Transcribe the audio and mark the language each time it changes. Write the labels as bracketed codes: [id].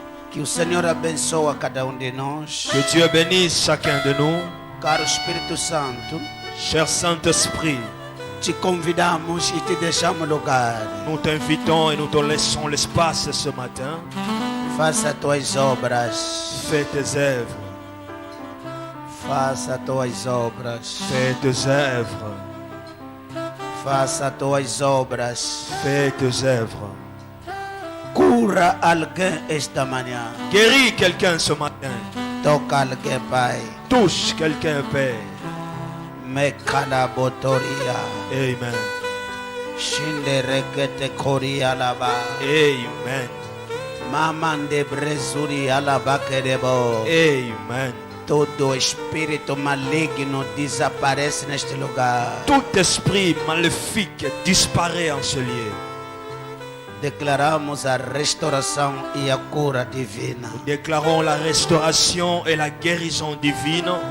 [pt] que o Senhor abençoe cada de nós. [fr] que Dieu bénisse chacun de nous. [pt] Caro Espírito Santo, [fr] Cher Saint-Esprit, [pt] te convidamos e te deixamos lugar. [fr] nous t'invitons et nous te laissons l'espace ce matin. [pt] Faça tuas obras. [fr] Fais tes œuvres. [pt] Faça tuas obras. [fr] Fais tes œuvres. [pt] Faça tuas obras. [fr] Fais tes œuvres. [pt] Cura alguém esta manhã. [fr] Guéris quelqu'un ce matin. [pt] Toca alguém, Pai. [fr] Touche quelqu'un, Père. Mekalabotoria. Amen. Shinderekete koria laba. Amen. Mamande brezuri alaba kedebo. Amen. [pt] Todo espírito maligno desaparece neste lugar. [fr] Tout esprit maléfique disparaît en ce lieu. [pt] Declaramos a restauração e a cura divina. [fr] Nous déclarons la restauration et la guérison divine.